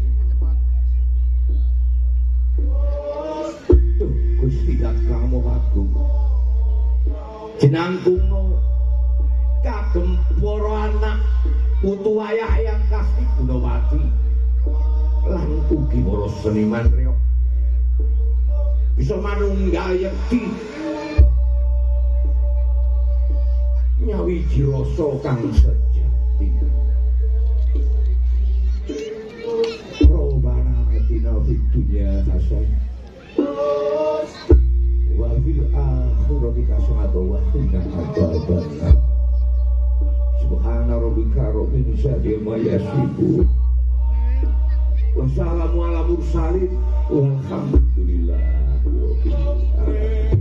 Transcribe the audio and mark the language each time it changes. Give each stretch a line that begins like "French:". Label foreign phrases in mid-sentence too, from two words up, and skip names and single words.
Javanese: Duh Gusti Dat Kang Maha Agung jenangkungna kagem para anak putu wayah yang Kasni Gunapati lan ugi para seniman reok bisa manunggal yekti nyawiji rasa kang sejati.
Arabic: ربنا آتنا في الدنيا حسنة وفي الآخرة حسنة وقنا عذاب النار. سبحان ربك رب العزة عما يصفون وسلام على المرسلين والحمد لله رب العالمين.